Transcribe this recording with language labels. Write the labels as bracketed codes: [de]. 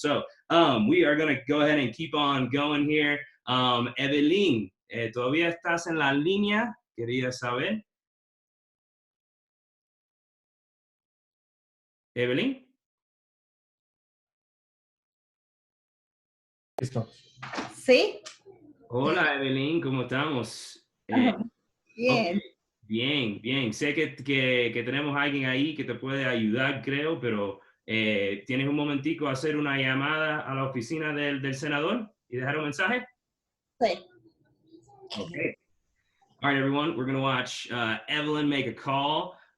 [en] So we are going to go ahead and keep on going here. [es] Evelyn, ¿todavía estás en la línea? Quería saber. Evelyn. Listo. ¿Sí? Hola, Evelyn, ¿cómo estamos? Bien. Okay. Bien. Sé que tenemos a alguien ahí que te puede ayudar, creo, pero ¿tienes un momentico a hacer una llamada a la oficina del senador y dejar un mensaje? Sí. Okay. [en] All right, everyone, we're going to watch Evelyn make a call.